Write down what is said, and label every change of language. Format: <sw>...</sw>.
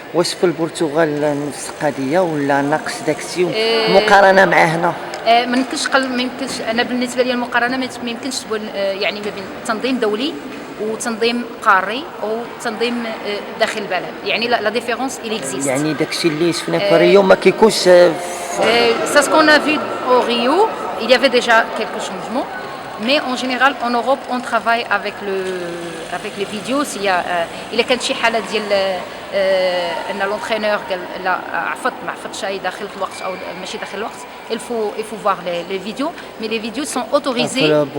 <ar>واش في البرتغال نفس القضيه ولا ناقص داكشي مقارنه مع هنا؟ ما يمكنش انا بالنسبه لي المقارنه ما يمكنش تكون يعني ما بين تنظيم دولي وتنظيم قاري او تنظيم داخل البلد، يعني لا ديفيرونس il existe. يعني داكشي اللي شفنا في ريو ما كيكونش</ar> <fr>ça ce qu'on a vu au Rio, il y avait déjà quelques changements. Mais en général en Europe on travaille avec les vidéos.</fr> <ar>s'il y a إلا كانت شي حاله ديال ان لونترينور قال لا ما عفطش داخل الوقت او ماشي داخل الوقت، il faut voir les vidéos, mais les vidéos sont autorisées.</ar>